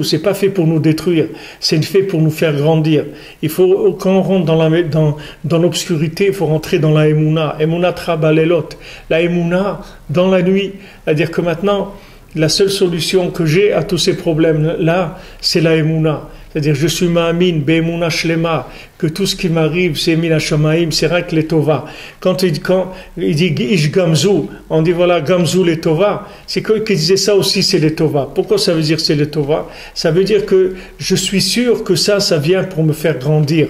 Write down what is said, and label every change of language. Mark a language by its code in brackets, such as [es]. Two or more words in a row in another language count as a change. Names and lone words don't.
[fr] C'est pas fait pour nous détruire. C'est fait pour nous faire grandir. Il faut, quand on rentre dans l'obscurité, il faut rentrer dans la Emouna. [he] אמונה בלילות. [fr] La Emouna dans la nuit. C'est-à-dire que maintenant, la seule solution que j'ai à tous ces problèmes-là, c'est la Emouna. c'est-à-dire je suis ma'amin, [he] באמונה שלמה, [fr] que tout ce qui m'arrive c'est [he] מן השמים, [fr] c'est [he] רק לטובה. [fr] Quand il dit [he] איש גם זו, [fr] on dit voilà [he] גם זו לטובה, [fr] c'est que qui disait ça aussi c'est [he] לטובה. [fr] Pourquoi ça veut dire c'est [he] לטובה? [fr] Ça veut dire que je suis sûr que ça vient pour me faire grandir.